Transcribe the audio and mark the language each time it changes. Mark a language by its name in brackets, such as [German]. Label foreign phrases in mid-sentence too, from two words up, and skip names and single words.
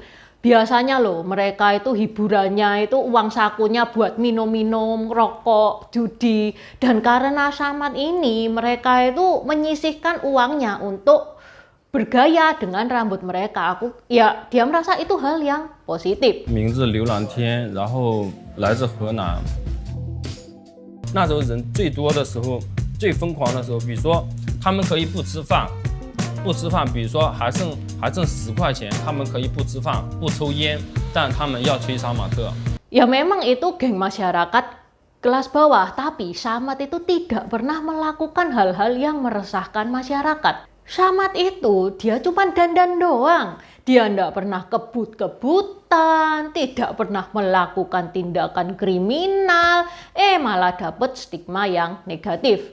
[Indonesian] Biasanya loh mereka itu hiburannya itu uang sakunya buat minum-minum, rokok, judi. Dan karena Shamat ini mereka itu menyisihkan uangnya untuk bergaya dengan rambut mereka. Dia merasa itu hal yang positif. [Chinese] 名字刘朗天，然后来自河南。那时候人最多的时候，最疯狂的时候，比如说他们可以不吃饭，比如说还剩10块钱，他们可以不吃饭，不抽烟，但他们要吹杀马特。 [Indonesian] Ya memang itu geng masyarakat kelas bawah, tapi Shamat itu tidak pernah melakukan hal-hal yang meresahkan masyarakat. Shamat itu dia cuma dandan doang. Dia tidak pernah kebut-kebutan, tidak pernah melakukan tindakan kriminal, malah dapat stigma yang negatif.